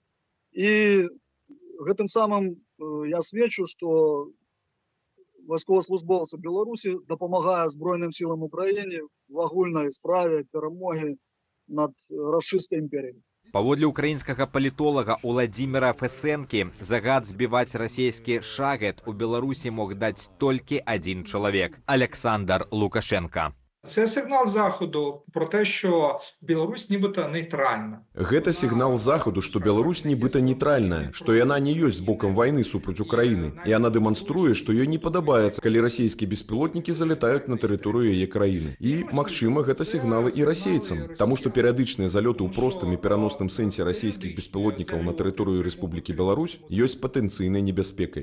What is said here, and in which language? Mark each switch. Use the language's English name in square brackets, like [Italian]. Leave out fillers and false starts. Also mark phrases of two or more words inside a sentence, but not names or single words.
[Belarusian] І гэтым самым я сведчу, што вайсковаслужбоўцы Беларусі дапамагаюць Збройным сілам Украіны в агульнай справе перамогі над расійскай імперіяй. Паводле украінскага палітолага Уладзіміра Фесенкі, загад збіваць расійскі «Шахед» у Беларусі мог даць толькі адзін чалавек – Александр Лукашенка. [Ukrainian] Це сигнал Заходу про те, що Білорусь нібито нейтральна. [Belarusian] Гэта сігнал Заходу, што Беларусь нібыта нейтральная, што яна не ёсць бокам вайны супраць Украіны. І яна дэманструе, што ёй не падабаецца, калі расійскія беспілотнікі залятаюць на тэрыторыю яе краіны. І, магчыма, гэта сігналы і расейцам, таму што перыядычныя залёты ў простым і пераносным сэнсе расійскіх беспілотнікаў на тэрыторыю Рэспублікі Беларусь ёсць патэнцыйнай небяспекай.